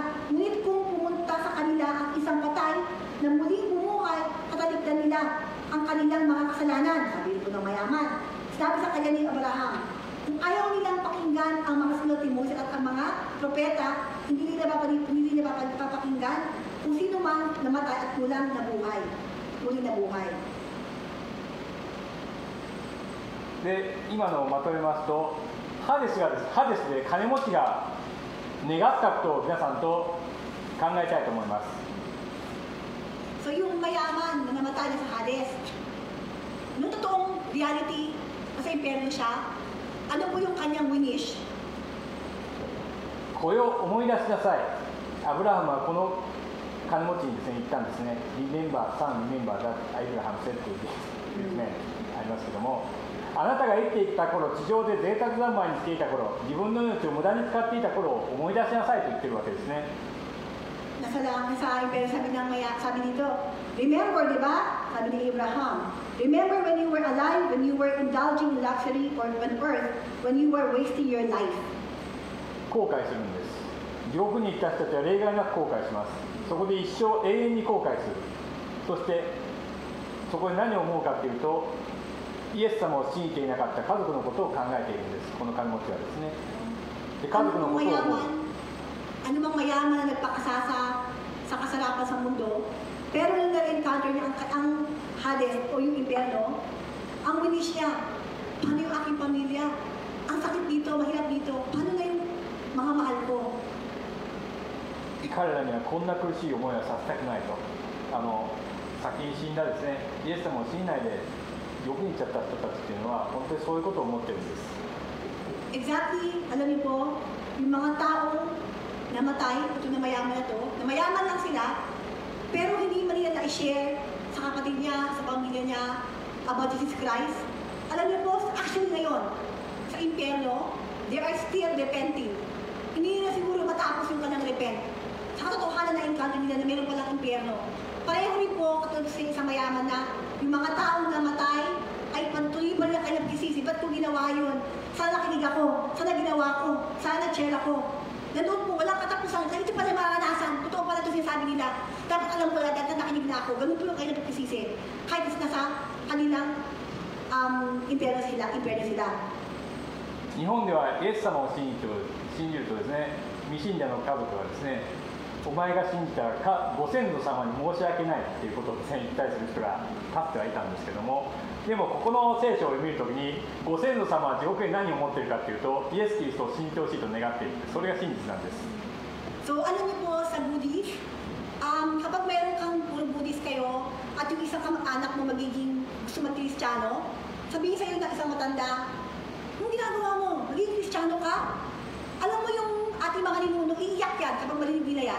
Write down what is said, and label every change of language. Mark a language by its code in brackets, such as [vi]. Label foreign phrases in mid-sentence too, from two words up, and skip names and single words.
[tl] Ngunit kung pumunta sa kanila ang isang patay na muling bumuhay, katalikdan nila ang kanilang mga kasalanan. Sabi po ng mayaman. Sabi sa kanya ni Abraham, kung ayaw nilang pakinggan ang mga sulat ni Moses at ang mga propeta, hindi nila papakinggan kung sino man namatay at muling nabuhay. [ja] で、今のをまとめますと、ハデスで金持ちが願ったことを皆さんと考えたいと思います。 [tl] So yung mayaman na namatay na sa Hades, noong totoong reality, kasi impyerno siya, ano po yung kanyang winish? [ja] これを思い出しなさい。アブラハムはこの金持ちにですね、言ったんですね。 [en] Remember, son, remember that Abraham said to you [ja] ですね、ありますけども、あなたが生きていた頃、地上で贅沢三昧にしていた頃、自分の命を無駄に使っていた頃を思い出しなさいと言ってるわけですね。 [tl] Nasa impyerno, sabi dito, remember, di ba? Sabi ni Abraham, [en] remember when you were alive, when you were indulging in luxury or on earth, when you were wasting your life. [ja] 後悔するんです。地獄に行った人たちは例外なく後悔します。そこで一生永遠に後悔する。そしてそこで何を思うかというと、イエス様を信じていなかった家族のことを考えているんです。この金持ちはですね。で、家族のことを思う。 [tl] Ano bang mayaman na nagpakasasa sa kasarapan sa mundo, pero nung na-encounter niya ang Hades o yung impyerno, ang wish niya, paano yung aking pamilya? Ang sakit dito, mahirap dito, paano na yung mga mahal ko? [ja] 彼らにはこんな苦しい思いをさせたくないと。先に死んだですね、イエス様を信じないで地獄に行っちゃった人たちっていうのは本当にそういうことを思ってるんです。 [en] Exactly, [tl] alam niyo po, yung mga tao namatay, ito na mayaman na to, na mayaman lang sila, pero hindi man nila na-share sa kapatid niya, sa pamilya niya, about Jesus Christ. Alam niyo po, actually ngayon, sa impyerno, [en] they are still repenting. [tl] Hindi nila siguro matapos yung kanilang repent. Sa katotohanan na encounter nila na meron palang impyerno. Pareho rin po, katulad sa isang mayaman na, yung mga taong namatay, ay patuloy pa nila kayo nagsisisi, ba't ko ginawa yun? Sana nakinig ako? Sana ginawa ko? Sana na-share ako? Nandun po, walang katapusan. Ito pala yung maranasan. Totoo pala ito sinasabi nila. Dapat alam ko lang, dapat nakinig na ako. Ganun po yung kayo na pagkisisi. Kahit nasa kanilang impyerno sila. [ja] 日本ではイエス様を信じるとですね、未信者の家族はですね、お前が信じたらご先祖様に申し訳ないっていうことをですね、言ったりする人がかつてはいたんですけども、でもここの聖書を見るときに、ご先祖様は地獄に何を持っているかというと、イエス・キリストを信じてほしいと願っている。それが真実なんです。 [tl] So, alam niyo po sa Buddhist, kapag meron kang puro Buddhist kayo, at yung isang kamag-anak mo magiging gusto mag-Kristiyano, sabihin sa'yo na isang matanda, yung ginagawa mo, magiging Kristiyano ka? Alam mo yung ating mga ninuno, iiyak yan kapag marinig nila yan.